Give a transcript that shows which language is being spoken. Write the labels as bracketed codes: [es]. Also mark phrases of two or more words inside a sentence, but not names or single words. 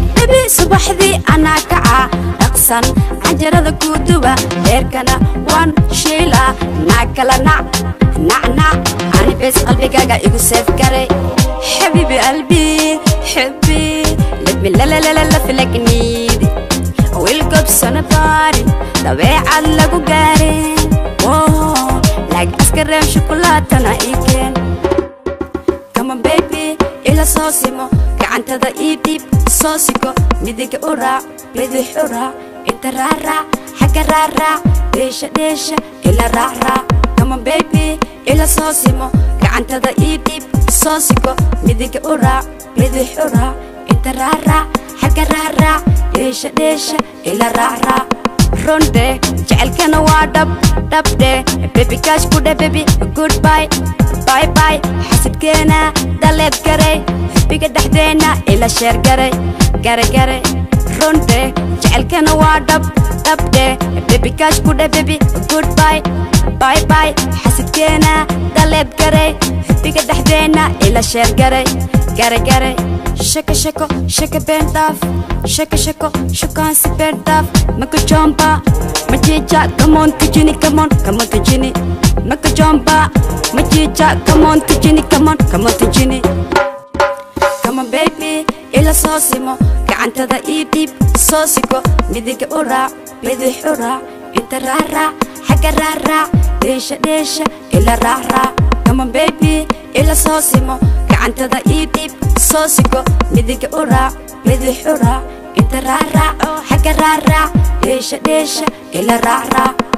[so] Baby, subaxdii anaa kaca, dhaqsan, canjarada ku duba, dheerkana waan shiila, naag kala nac, Nac, nac, ani bes qalbigaaga igu seef garay. [ar] حبيبي قلبي، حبيب, [en] let me la, la, la, la, la, feel like I need it. [so] Wiil gob soo na baarin, dabeecad lagu gaarin. [en] Oh, like ice cream, [so] shukulaatana ii keen. [en] Come on, baby, [so] ila soo simo, gacantada ii dhiib, soo siko, midiga u raac. Bidix u raac, inta raac raac, xagga raac raac, dheesha dheesha, ila raac raac. [en] Come on, baby, [so] ila soo simo, gacantada ii dhiib, soo siko. Midig u raac, bidix u raac, inta raac raac, xagga raac raac, dheesha dheesha, ila raac raac. Ronde, jecelkana waa dhab, dhab de. Baby, cash ku dheh, [en] baby, goodbye. Bye bye, [so] xasidkeena, daleed garay. Xubbiga dhexdeena, ila sheer garay. Garay, garay, runde, jecelkeena waa dhab, dhabde. Baby, kaash ku dheh, [en] baby, goodbye. Bye bye, [so] xasidkeena, daleed garay. Xubbiga dhexdeena, ila sheer garay. Garay, garay, shaka, shako, shaka, been dhaaf. Shaka, shako. Shukaan si beer dhaaf, ma ku jomba. Ma jiija, [en] come on, tujini, come on, come on, [so] tujini. Ma ku jomba, ma jiija, [en] come on, tujini, come on, come on, tujini. Come on, baby, [so] ila soo simo, gacantada ii dhiib, soo siko. Midiga u raac, bidix u raac, inta raac raac, xagga raac raac, dheesha dheesha, ila raac raac. [en] Come on, baby, [so] ila soo simo, gacantada ii dhiib, soo siko. Midiga u raac, Bidix u raac, inta raac raac, xagga raac raac, dheesha dheesha, ila raac raac.